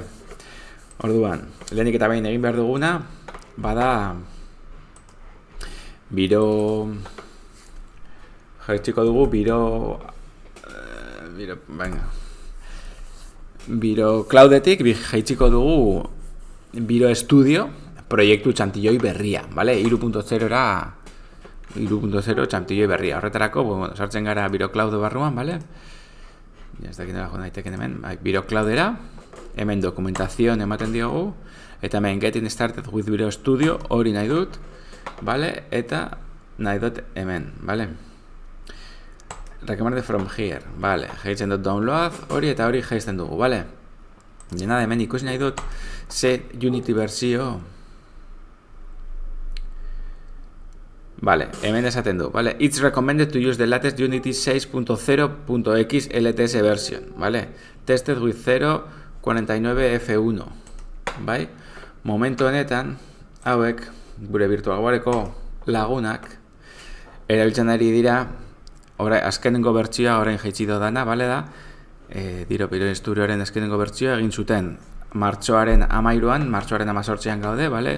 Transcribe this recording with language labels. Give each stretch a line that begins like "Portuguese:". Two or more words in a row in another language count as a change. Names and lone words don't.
Basque: Orduan, lehenik eta behin egin behar duguna, bada biro jaitsiko dugu biro cloudetik jaitsiko dugu biro estudio proiektu txantilloi berria, bale? 3.0ra 3.0 txantilloi berria. Horretarako, sartzen gara biro cloud barruan, bale? Ez dakit nola jo naiteken hemen, biro cloudera, hemen dokumentazioan ematen diogu, eta hemen
English: getting started with Biro Studio,
Basque: hori nahi dut, vale? Eta nahi dut hemen, vale?
English: Recommended from here,
Basque: vale? Jaitzen dut download, hori eta hori jaisten dugu, vale? Nada, hemen ikusi nahi dut, ze Unity versio, vale, hemen esaten du, vale?
English: It's recommended to use the latest Unity 6.0.x LTS version, vale? Tested with 0.49 F1, bai?
Basque: Momentu honetan, hauek, gure virtualwareko lagunak, erabiltzen ari dira, azkenengo bertsioa orain jaitsi dana, bale da? Biro estudioaren azkenengo bertsioa egin zuten martxoaren 13an, martxoaren 18an gaude, bale?